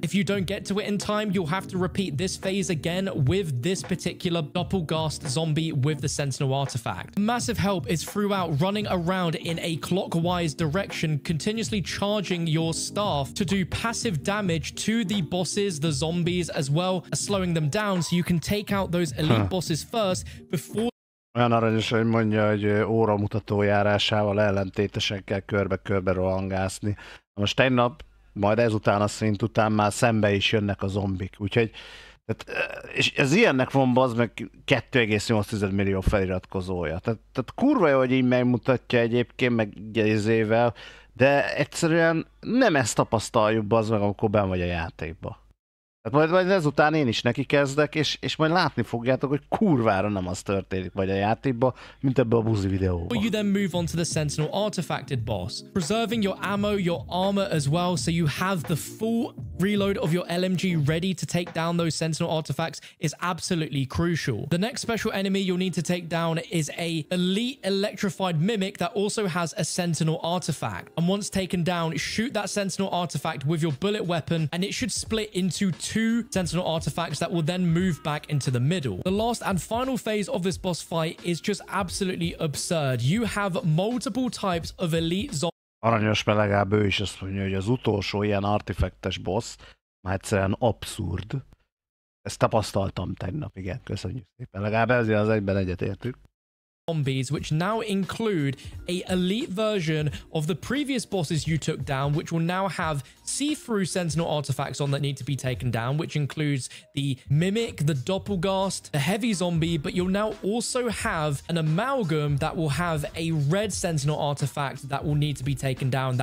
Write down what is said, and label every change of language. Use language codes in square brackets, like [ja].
[en] If you don't get to it in time, you'll have to repeat this phase again with this particular doppelgast zombie with the Sentinel artifact. Massive help is throughout running around in a clockwise direction, continuously charging your staff to do passive damage to the bosses, the zombies, as well as slowing them down so you can take out those elite bosses first before. [hu] Olyan aranyos, hogy mondja, hogy óramutató járásával ellentétesen kell körbe-körbe rohangászni. Most tegnap, majd ezután a szint után már szembe is jönnek a zombik. Úgyhogy, és ez ilyennek van bazd meg 2,8 millió feliratkozója. Tehát kurva jó, hogy így megmutatja egyébként, meg gyezével, de egyszerűen nem ezt tapasztaljuk bazd meg, amikor benn vagy a játékba. Tehát majd ezután én is neki kezdek, és majd látni fogjátok, hogy kurvára nem az történik majd a játékban, mint ebbe a buzi videóban. [en] You then move on to the Sentinel artifacted boss, preserving your ammo, your armor as well, so you have the full reload of your LMG ready to take down those Sentinel artifacts is absolutely crucial. The next special enemy you'll need to take down is a elite electrified mimic that also has a Sentinel artifact. And once taken down, shoot that Sentinel artifact with your bullet weapon, and it should split into 2 Sentinel artifacts that will then move back into the middle. The last and final phase of this boss fight is just absolutely absurd. You have multiple types of elite zombies. [hu] Aranyos, mert legalább ő is azt mondja, hogy az utolsó ilyen artifektes boss már egyszerűen abszurd. Ezt tapasztaltam tegnap, igen, köszönjük szépen. Legalább ezért az egyben egyetértünk. [en] Zombies, which now include a elite version of the previous bosses you took down, which will now have see-through Sentinel artifacts on that need to be taken down, which includes the Mimic, the Doppelgast, the Heavy Zombie, but you'll now also have an Amalgam that will have a red Sentinel artifact that will need to be taken down.